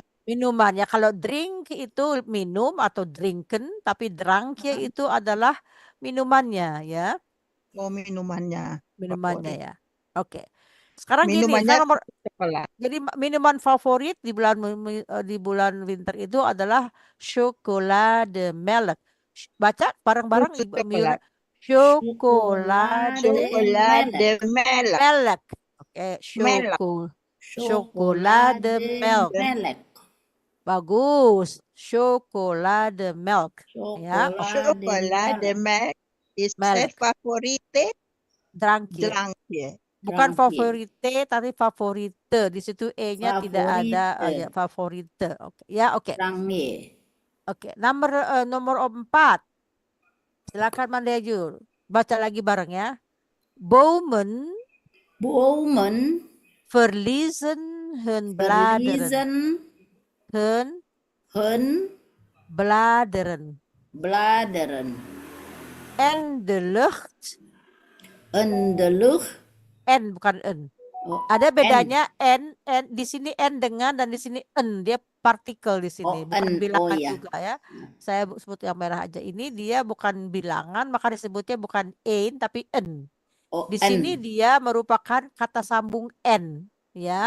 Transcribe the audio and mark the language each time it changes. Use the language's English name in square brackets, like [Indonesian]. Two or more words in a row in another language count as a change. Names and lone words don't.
[Indonesian] Minuman ya, kalau drink itu minum atau drinken, tapi drankje itu adalah minumannya ya. Oh, minumannya. Minumannya Favorit. ya. Oke. Sekarang gini, Minumannya saya nomor coklat. jadi minuman favorit di bulan winter itu adalah chocolademelk. Baca bareng-bareng Susu Ibu Miura. coklat. Chocolademelk. Chocolademelk. Oke, Melk. chocolademelk. Melek. Bagus. Chocolademelk. Ya. [Dutch] Chocolademelk is Melk. favorite Drankje. drankje. [Indonesian] Bukan Drankje. favorite tapi favorite. Di situ E-nya tidak ada Favorite. ya, favorite. Oke. Ya, oke. Drankje. Oke, nomor 4. Silakan Mandejur. Baca lagi bareng ya. [Dutch] Bomen Bomen verliezen hun bladeren. verliezen Hun hun bladeren. bladeren. En de lucht. In de lucht. [Indonesian] En bukan en. Oh, Ada bedanya en di sini en dengan dan di sini en, dia partikel di sini, bukan en. bilangan iya. juga ya. Saya sebut yang merah aja. Ini dia bukan bilangan, maka disebutnya bukan ein tapi en. Oh, Di en. sini dia merupakan kata sambung n ya.